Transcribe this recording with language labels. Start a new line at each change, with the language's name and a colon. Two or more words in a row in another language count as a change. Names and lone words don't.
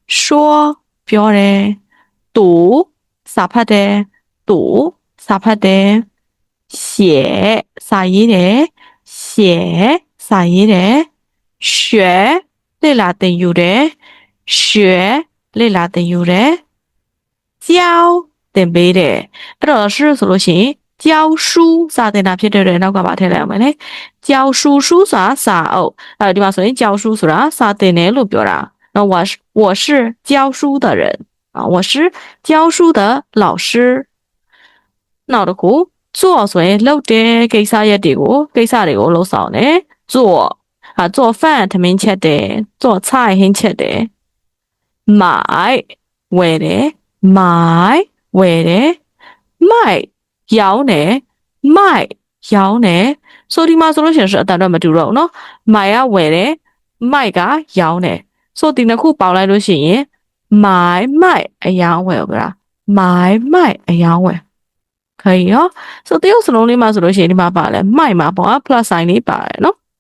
Burmese: 读စာဖတ်တယ်读စာဖတ်တယ်写စာရေးတယ်写စာရေးတယ်学လေ့လာသင်ယူတယ်学လေ့လာသင်ယူတယ်教သင်ပေးတယ်အဲ့တော့是ဆိုလို့ရှိရင်教书စာသင်တာဖြစ်တဲ့နော က်ကပါထည့်လိုက်အောင်မယ်လေ教书书ဆိုတာစာအုပ်ဒီမှာဆိုရင်教书ဆိုတာစာသင်တယ်လို့ပြောတာနော်
Chinese: 我是教书的人啊我是教书的老师
Burmese: နောက်တစ်ခု做ဆိုရင်လုပ်တယ်ကိစ္စရက်တွေကိုလုပ်ဆောင်တယ်
Chinese: 做做饭
Burmese: ထမင်းချက်တယ်
Chinese: 做菜
Burmese: ဟင်းချက်တယ်买ဝယ်တယ်买ဝယ်တယ်卖ရောင်းတယ်卖ရောင်းတယ်ဆိုဒီမှာဆိုလို့ရှိရင်是အတန်တော့မတူတော့ဘူးเนาะ买ကဝယ်တယ်卖ကရောင်းတယ်ဆိုဒီနှစ်ခုပေါင်းလိုက်လို့ရှိရင်买卖အရောင်းဝယ်ဟုတ်လား买卖အရောင်းဝယ်
Chinese: 可以哦
Burmese: ဆိုတရုတ်စလုံးလေးမှာဆိုလို့ရှိရင်ဒီမှာပါလဲ卖မှာပေါ့
English: plus sign
Burmese: လေးပါတယ်เนาะ